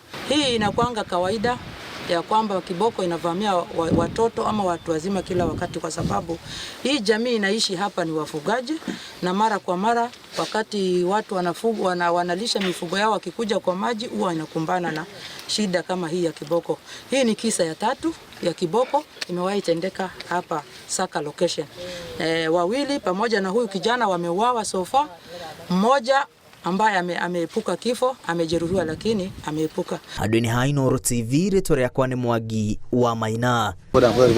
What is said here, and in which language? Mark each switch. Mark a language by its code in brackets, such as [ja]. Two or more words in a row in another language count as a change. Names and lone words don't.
[sw] Hii inakuanga kawaida ya kwamba kiboko inavamia watoto ama watu wazima kila wakati, kwa sababu hii jamii inaishi hapa ni wafugaji, na mara kwa mara wakati watu wanalisha mifugo yao wakikuja kwa maji huwa inakumbana na shida kama hii ya kiboko. Hii ni kisa ya 3 ya kiboko imewahi tendeka hapa Saka location. Wawili pamoja na huyu kijana wameuawa [en] so far. [sw] Mmoja ambaye ameepuka kifo amejeruhiwa lakini ameepuka. [ki] Andũ-inĩ ha Inooro TV rĩtwa rĩakwa nĩ Mwangi wa Maina.